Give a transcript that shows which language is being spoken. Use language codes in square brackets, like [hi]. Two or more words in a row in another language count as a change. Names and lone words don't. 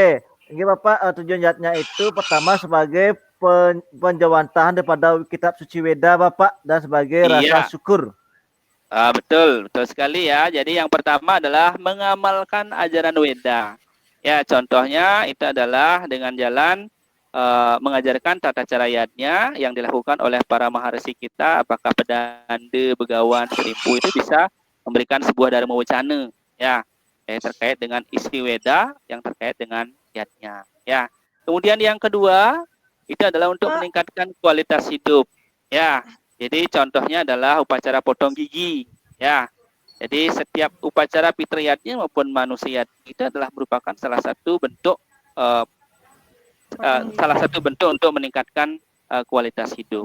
[id] Ini Bapak, tujuan yatnya itu pertama sebagai penjawantahan daripada kitab suci Weda Bapak, dan sebagai rasa syukur. Betul sekali ya. Jadi yang pertama adalah mengamalkan ajaran Weda. Ya, contohnya itu adalah dengan jalan mengajarkan tata cara yatnya yang dilakukan oleh para maharsi kita, apakah pedanda, begawan, serimpu, itu bisa memberikan sebuah dharma wacana ya, terkait dengan isi Weda yang terkait dengan yatnya. Ya. Kemudian yang kedua itu adalah untuk meningkatkan kualitas hidup. Ya, jadi contohnya adalah upacara potong gigi. Ya, jadi setiap upacara fitriyatnya maupun manusia itu adalah merupakan salah satu bentuk untuk meningkatkan kualitas hidup.